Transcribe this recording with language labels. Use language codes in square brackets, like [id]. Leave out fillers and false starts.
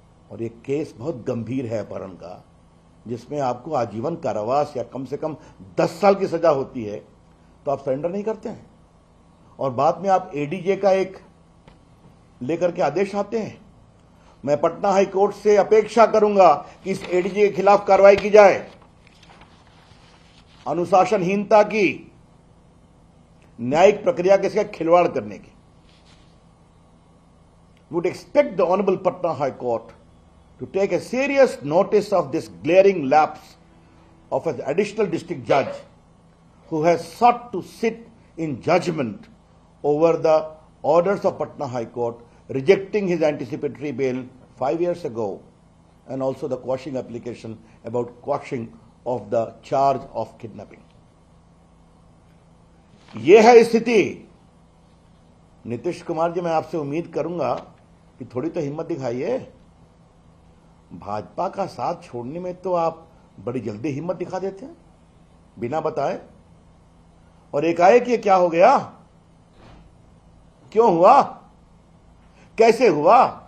[hi] और ये केस बहुत गंभीर है अपहरण का, जिसमें आपको आजीवन कारावास या कम से कम 10 साल की सजा होती है, तो आप सरेंडर नहीं करते हैं और बाद में आप एडीजे का एक लेकर के आदेश आते हैं। मैं पटना हाई कोर्ट से अपेक्षा करूंगा कि इस एडीजे के खिलाफ कार्रवाई की जाए। अनुशासनहीनता की, न्यायिक प्रक्रिया के साथ खिलवाड़ करने की। [en] Would expect the Honorable Patna High Court to take a serious notice of this glaring lapse of an additional district judge who has sought to sit in judgment over the orders of Patna High Court, rejecting his anticipatory bail 5 years ago, and also the quashing application about quashing of the charge of kidnapping. [hi] यह है स्थिति। नीतीश कुमार जी, मैं आपसे उम्मीद करूंगा कि थोड़ी तो हिम्मत दिखाइए। भाजपा का साथ छोड़ने में तो आप बड़ी जल्दी हिम्मत दिखा देते हैं बिना बताए, और एकाएक ये क्या हो गया, क्यों हुआ, कैसे हुआ?